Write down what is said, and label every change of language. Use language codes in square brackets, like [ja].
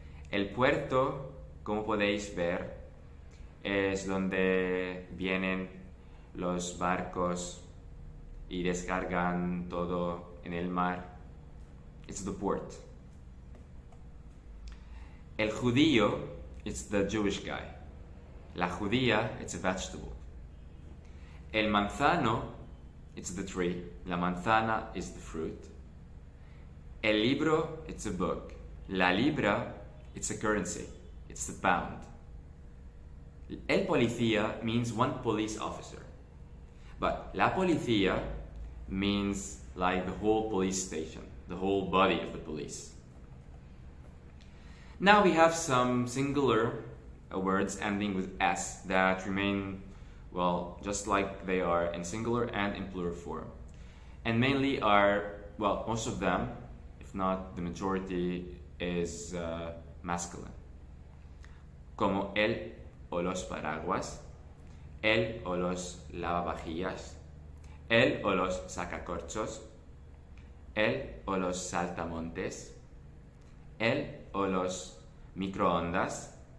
[es] El puerto, como podéis ver, es donde vienen los barcos y descargan todo en el mar. [en] It's the port. El judío, it's the Jewish guy. La judía, it's a vegetable. El manzano, it's the tree. La manzana is the fruit. El libro, it's a book. La libra, it's a currency. It's the pound. El policía means one police officer. But la policía means like the whole police station, the whole body of the police. Now we have some singular words ending with S that remain, well, just like they are in singular and in plural form. And mainly are, well, most of them, if not the majority, is masculine. [es] Como el o los paraguas, el o los lavavajillas, el o los sacacorchos, el o los saltamontes, el o los microondas,